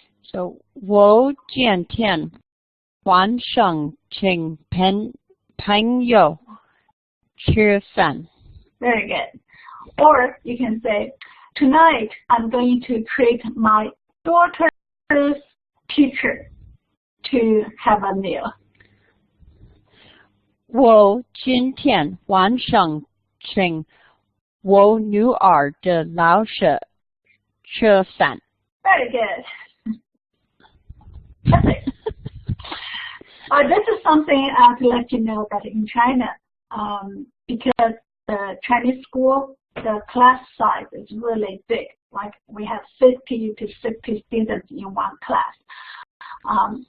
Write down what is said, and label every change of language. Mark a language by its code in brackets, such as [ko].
[zh] So, 我今天晚上请朋友吃饭. [en] Very good. Or you can say, tonight I'm going to treat my daughter's teacher to have a meal. [zh] 我今天晚上请我女儿的老师吃饭. [en] Very good. Perfect. This is something to let you know that in China, because the Chinese school, the class size is really big. Like we have 50 to 60 students in one class.